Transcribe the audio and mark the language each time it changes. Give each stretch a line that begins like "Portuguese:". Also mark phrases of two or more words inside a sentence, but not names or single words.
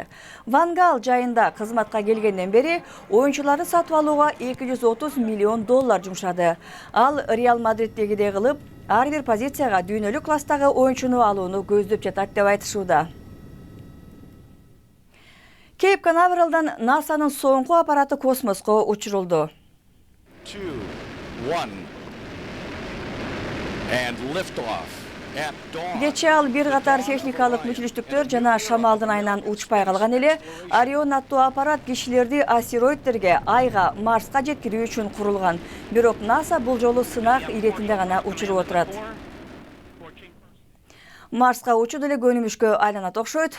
Kyrgyz: Ван Гал жайында кызматка келгенден бери оюнчуларды сатып алууга $230 миллион жумшады. Ал Реал Мадриddегидей кылып, ар бир позицияга дүйнөлүк класстагы оюнчуну алууну көздөп жатат деп айтышууда. Кейп Канавералдан НАСАнын соңку аппараты космоско учурулду. 2, 1,
English: and lift off.
Kyrgyz: Кечээ ал бир катар техникалык мүчүлүштүктөр жана шамалдын айынан учпай калган эле. Орион аттуу аппарат кишилерди астероидтерге, Айга, Марска жеткирүү үчүн курулган. Бирок НАСА бул жолу сынак иретинде гана учуруп отурат. Марска учуу деле көнүмүшкө айланат окшойт.